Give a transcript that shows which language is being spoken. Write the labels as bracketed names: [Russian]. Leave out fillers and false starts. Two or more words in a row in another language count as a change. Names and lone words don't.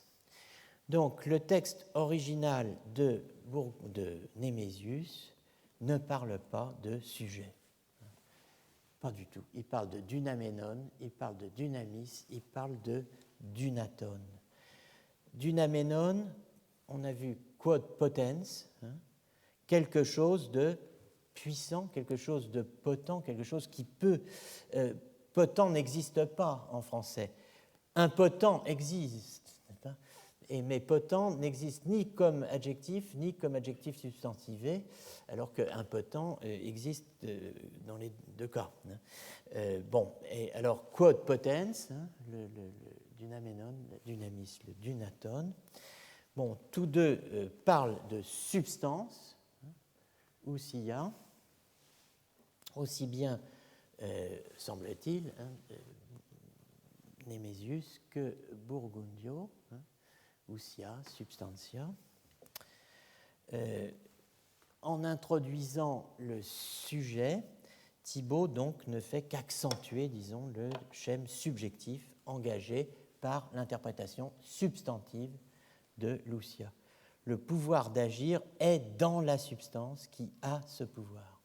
[French] Donc le texte original de Némésius ne parle pas de sujet. Pas du tout. Il parle de dynaménon, il parle de dynamis, il parle de dynaton. Dynaménon, on a vu [Latin] quod potens, [French] quelque chose de puissant, quelque chose de potent, quelque chose qui peut... potent n'existe pas en français. Impotent existe, mais potent n'existe ni comme adjectif, ni comme adjectif substantivé, alors qu'impotent existe dans les deux cas. Bon, et alors, [Latin] quod potens, [French] le dynaménon, le dynamis, le dynaton, bon, tous deux parlent de substance, ousia, aussi bien, semble-t-il, Némésius que Burgundio, ousia, substantia. En introduisant le sujet, Thibaut donc ne fait qu'accentuer, disons, le schème subjectif engagé par l'interprétation substantive de Lucia. Le pouvoir d'agir est dans la substance qui a ce pouvoir.